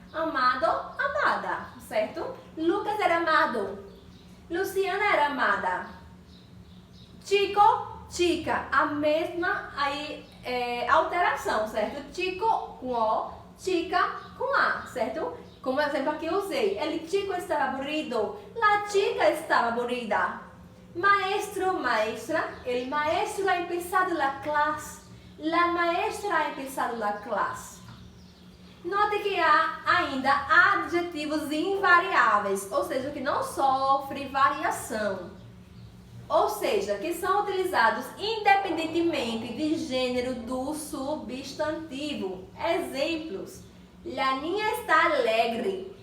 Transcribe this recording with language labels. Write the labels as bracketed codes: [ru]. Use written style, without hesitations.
[pt] Amado, amada, certo? Lucas era amado. Luciana era amada. Chico, chica, a mesma aí, alteração, certo? Chico com O, chica com A, certo? Como exemplo aqui eu usei, [es] el chico estaba aburrido, la chica estaba aburrida. Maestro, maestra, el maestro ha empezado la clase, la maestra ha empezado la clase. [pt] Note que há ainda adjetivos invariáveis, ou seja, que não sofre variação. Ou seja, que são utilizados independentemente de gênero do substantivo. [es] Exemplos: La niña está alegre.